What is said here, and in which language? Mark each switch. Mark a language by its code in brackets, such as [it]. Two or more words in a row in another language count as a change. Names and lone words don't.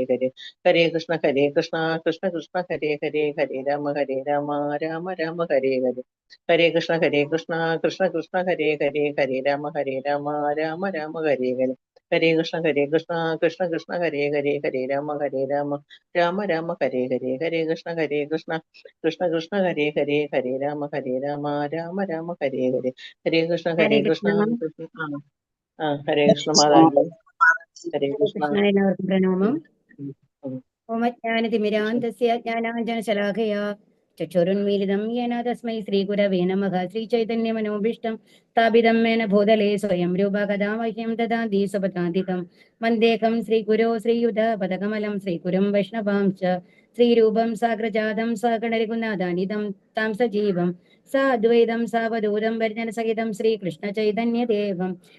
[sa] ഹരേ ഹരേ കൃഷ്ണ കൃഷ്ണ കൃഷ്ണ ഹരേ ഹരേ ഹരേ രാമ രാമ രാമ ഹരേ ഹരേ ഹരേ കൃഷ്ണ കൃഷ്ണ കൃഷ്ണ ഹരേ ഹരേ ഹരേ രാമ രാമ രാമ ഹരേ ഹരേ ഹരേ കൃഷ്ണ കൃഷ്ണ കൃഷ്ണ ഹരേ ഹരേ ഹരേ രാമ രാമ രാമ ഹരേ ഹരേ ഹരേ കൃഷ്ണ കൃഷ്ണ ഹരേ ഹരേ ഹരേ രാമ രാമ രാമ ഹരേ ഹരേ ഹരേ കൃഷ്ണ ഹരേ കൃഷ്ണ കൃഷ്ണ. ഹരേ കൃഷ്ണ [ml] മാതാജി [sa] ഹരേ കൃഷ്ണ. [ml] കൃഷ്ണ എല്ലാവർക്കും പ്രണാമം. ഉം, ഉം. [sa] ഓമജ്ഞാനതിമിരാന്തസ്യ ജ്ഞാനാഞ്ജനശലാഖയാ ചക്ഷുരുന്മീലിതം യേന തസ്മൈ ശ്രീഗുരവേ നമഃ. ശ്രീചൈതന്യമനോഭീഷ്ടം സ്ഥാപിതം മേന ഭൂതലേ സ്വയം രൂപ കഥാ മഹ്യം ദദാതി സ്വപദാന്തികം വന്ദേഹം ശ്രീഗുരോ ശ്രീയുതപദകമലം ശ്രീഗുരും വൈഷ്ണവാംശ്ച ശ്രീരൂപം സാഗ്രജാതം സഗണരഘുനാഥാനിതം താം സജീവം സാദ്വൈതം സാവധൂതം പരിജനസഹിതം ശ്രീകൃഷ്ണചൈതന്യദേവം